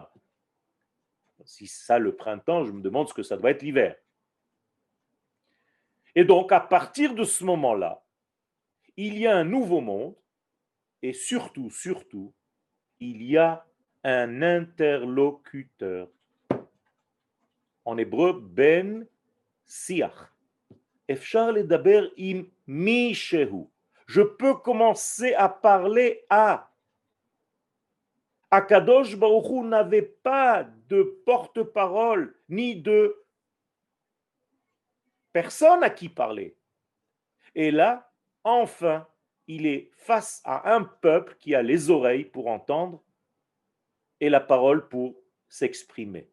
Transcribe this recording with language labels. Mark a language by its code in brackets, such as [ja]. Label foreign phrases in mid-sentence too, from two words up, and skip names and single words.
[fr] Si ça le printemps, je me demande ce que ça doit être l'hiver. Et donc, à partir de ce moment-là, il y a un nouveau monde et surtout, il y a un interlocuteur. En hébreu, [he] בן שיח. אפשר לדבר עם מישהו. [fr] Je peux commencer à parler à. [he] הקדוש ברוך הוא [fr] n'avait pas de porte-parole ni de personne à qui parler. Et là, enfin, il est face à un peuple qui a les oreilles pour entendre et la parole pour s'exprimer.